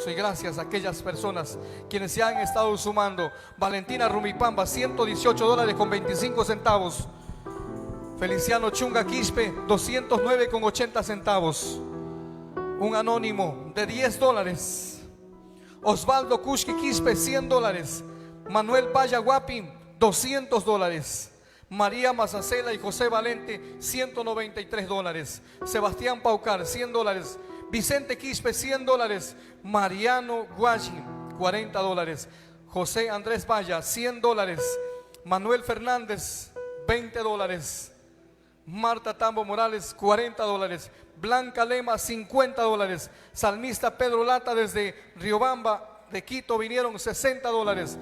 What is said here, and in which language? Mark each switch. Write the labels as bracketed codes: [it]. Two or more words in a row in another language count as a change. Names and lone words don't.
[es] Y gracias a aquellas personas quienes se han estado sumando. Valentina Rumipamba, $118.25. Feliciano Chunga Quispe, $209.80. Un anónimo de $10. Osvaldo Kushki Quispe, $100. Manuel Paya Guapin, $200. María Mazacela y José Valente, $193. Sebastián Paucar, $100. Vicente Quispe, $100. Mariano Guachi, $40. José Andrés Valla, $100. Manuel Fernández, $20. Marta Tambo Morales, $40. Blanca Lema, $50. Salmista Pedro Lata desde Riobamba de Quito vinieron $60.